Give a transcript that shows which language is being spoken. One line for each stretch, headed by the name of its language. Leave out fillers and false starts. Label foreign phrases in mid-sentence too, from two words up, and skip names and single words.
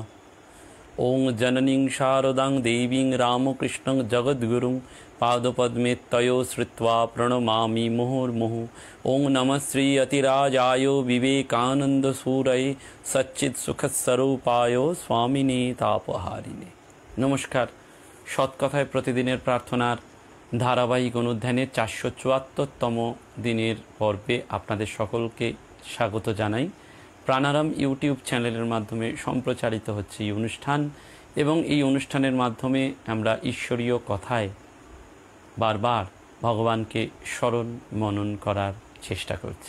Sanskrit: ओं जननीं शारदां देवीं रामकृष्णं जगद्गुरुं पादपद्मे तयो श्रुत्वा प्रणमामि मुहुर्मुहुः। ओं नमः श्री अतिराजाय विवेकानन्दसूरये सच्चित्सुखस्वरूपाय स्वामिने तापहारिणे।
Bangla: নমস্কার। সৎকথায় প্রতিদিনের প্রার্থনার ধারাবাহিক অনুধ্যানের 474তম দিনের পর্বে আপনাদের সকলকে স্বাগত জানাই। প্রাণারাম ইউটিউব চ্যানেলের মাধ্যমে সম্প্রচারিত হচ্ছে এই অনুষ্ঠান এবং এই অনুষ্ঠানের মাধ্যমে আমরা ঈশ্বরীয় কথায় বারবার ভগবানকে স্মরণ মনন করার চেষ্টা করছি।